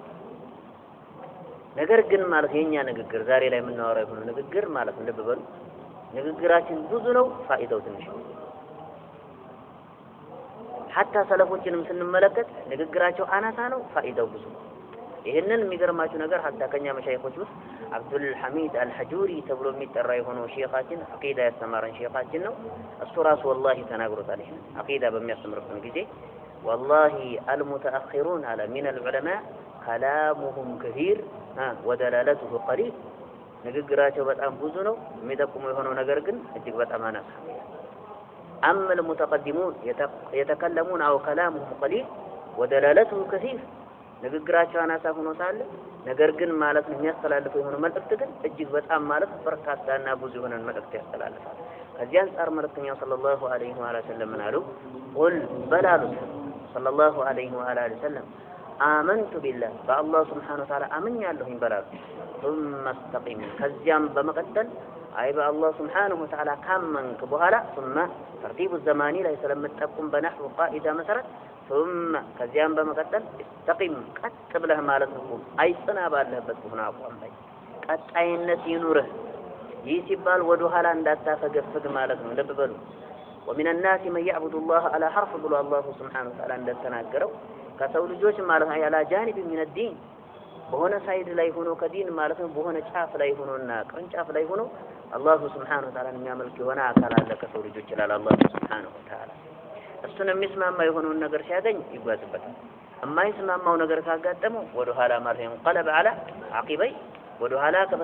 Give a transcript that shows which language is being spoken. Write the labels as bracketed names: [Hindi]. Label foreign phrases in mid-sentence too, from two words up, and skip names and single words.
[Amharic] ነገር ግን ማለት የኛ ንግግር ዛሬ ላይ የምናወራው የሆነ ንግግር ማለት ልብ በሉ ንግግራችን ብዙ ነው፣ ፋይዳው ትንሽ ነው። ሐታ ሰለፎችንም ስንመለከት ንግግራቸው አናሳ ነው፣ ፋይዳው ብዙ ነው። ይሄንን የሚገርማችሁ ነገር ሐታ ከኛ መሻይኾች ውስጥ አብዱል ሐሚድ አልሐጁሪ ተብሎ የሚጠራ የሆነው ሼኻችን አቂዳ ያስተማረን ሼኻችን ነው። እሱ ራሱ ወላሂ ተናግሮታል። ይሄን አቂዳ በሚያስተምርበት ጊዜ [Arabic] والله المتأخرون [Amharic] አለ [Arabic] من العلماء كلامهم كثير ودلالته قليل [Amharic] ንግግራቸው በጣም ብዙ ነው፣ የሚጠቁመው የሆነው ነገር ግን እጅግ በጣም አናሳ ነው። [Arabic] أما المتقدمون يتكلمون أو كلامهم قليل ودلالته كثير [Amharic] ንግግራቸው አናሳ ሆኖ ሳለ ነገር ግን ማለት ነው የሚያስተላልፈው የሆነ መልእክት ግን እጅግ በጣም ማለት በርካታና ብዙ የሆነ መልእክት ያስተላልፋል። ከዚህ አንፃር መልእክተኛው [Arabic] صلى الله عليه وسلم [Amharic] አሉ ቁል በላሉ [Arabic] صلى الله عليه وسلم آمنت بالله [Amharic] በአላህ [Arabic] سبحانه وتعالى [Amharic] አምኛለሁኝ በላሉ [Arabic] ثم استقم [Amharic] ከዚያም በመቀጠል አይ በአላህ [Arabic] سبحانه وتعالى [Amharic] ካመንክ በኋላ ثم [Arabic] ترتيب زماني [Amharic] ላይ ስለምትጠቁም በነህው ቃኢዳ መሰረት ثم ከዚያም በመቀጠል استقم ቀጥ ብለህ ማለት ነው አይጽና ባለህበት ሆነ አቋም ላይ ቀጣይነት ይኑርህ። ይህ ሲባል ወደ ኋላ እንዳታፈገፍግ ማለት ነው። ልብ በሉ [Arabic] ومن الناس من يعبد الله على حرف [Amharic] ብሎ አላህ [Arabic] سبحانه وتعالى [Amharic] እንደተናገረው ከሰው ልጆች ማለት ነው [Arabic] على جانب من الدين [Amharic] በሆነ ሳይድ ላይ ሆኖ ከዲን ማለት ነው በሆነ ጫፍ ላይ ሆኖና ቅርንጫፍ ላይ ሆኖ አላህ [Arabic] سبحانه وتعالى [Amharic] የሚያመልክ የሆነ አካል አለ ከሰው ልጆች ይላል አላህ [Arabic] سبحانه وتعالى። [Amharic] እሱን የሚስማማ የሆነውን ነገር ሲያገኝ ይጓዝበታል። የማይስማማው ነገር ካጋጠመው ወደ ኋላ ማለት ነው ቀለብ አለ አቂበይ ወደ ኋላ